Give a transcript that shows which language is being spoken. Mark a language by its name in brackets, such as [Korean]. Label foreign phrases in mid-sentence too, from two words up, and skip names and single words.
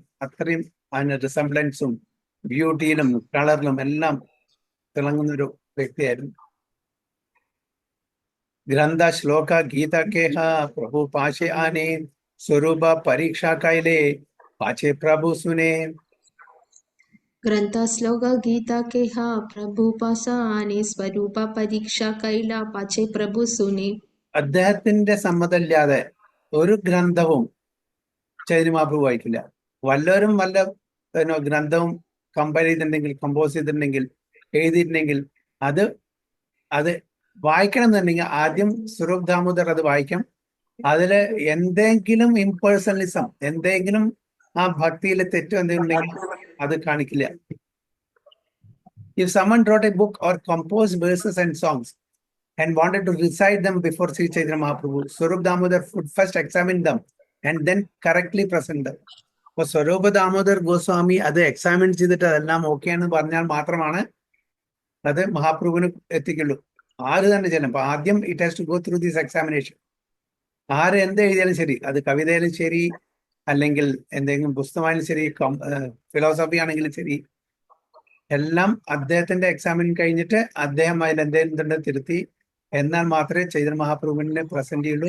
[Malayalam] അത്രയും അതിന് റിസംബ്ലൻസും ബ്യൂട്ടിയിലും കളറിലും എല്ലാം തിളങ്ങുന്ന ഒരു വ്യക്തിയായിരുന്നു. [Bangla] গ্রন্থ শ্লোক গীত কেহ প্রভু পাশে আনে স্বরূপ পরীক্ষা কৈলে পাছে প্রভু শুনে. গ্রন্থ শ্লোক গীত কেহ প্রভু পাশে আনে স্বরূপ পরীক্ষা কৈলে পাছে প্রভু শুনে. [Malayalam] അദ്ദേഹത്തിന്റെ സമ്മതമില്ലാതെ ഒരു ഗ്രന്ഥവും ചൈതന്യ മഹാപ്രഭു വായിക്കില്ല. വല്ലവരും വല്ല ഗ്രന്ഥവും കമ്പോസ് ചെയ്തിട്ടുണ്ടെങ്കിൽ എഴുതിയിട്ടുണ്ടെങ്കിൽ അത് വായിക്കണം എന്നുണ്ടെങ്കിൽ ആദ്യം സ്വരൂപ് ദാമോദർ അത് വായിക്കാം. അതില് എന്തെങ്കിലും ഇംപേഴ്സണലിസം, എന്തെങ്കിലും ആ ഭക്തിയിലെ തെറ്റോ എന്തെങ്കിലും ഉണ്ടെങ്കിൽ അത് കാണിക്കില്ല. [English] If someone wrote a book or composed verses and songs and wanted to recite them before Sri Chaitanya Mahaprabhu, Swarup Damodar would first examine them and then correctly present them. [Malayalam] അപ്പൊ സ്വരൂപ ദാമോദർ ഗോസ്വാമി അത് എക്സാമിൻ ചെയ്തിട്ട് അതെല്ലാം ഓക്കെ എന്ന് പറഞ്ഞാൽ മാത്രമാണ് അത് മഹാപ്രഭുവിന് എത്തിക്കുള്ളൂ. ആര് തന്നെ ചെല്ലും. അപ്പൊ ആദ്യം [English] it has to go through this examination. [Malayalam] ആര് എന്ത് എഴുതിയാലും ശരി, അത് കവിതയിലും ശരി, അല്ലെങ്കിൽ എന്തെങ്കിലും പുസ്തകമായാലും ശരി, ഫിലോസഫി ആണെങ്കിലും ശരി, എല്ലാം അദ്ദേഹത്തിന്റെ എക്സാമിൻ കഴിഞ്ഞിട്ട് അദ്ദേഹം അതിൽ എന്തെങ്കിലും തിരുത്തി എന്നാൽ മാത്രമേ ചൈതന്യ മഹാപ്രഭുവിനെ പ്രസന്റ് ചെയ്യുള്ളൂ.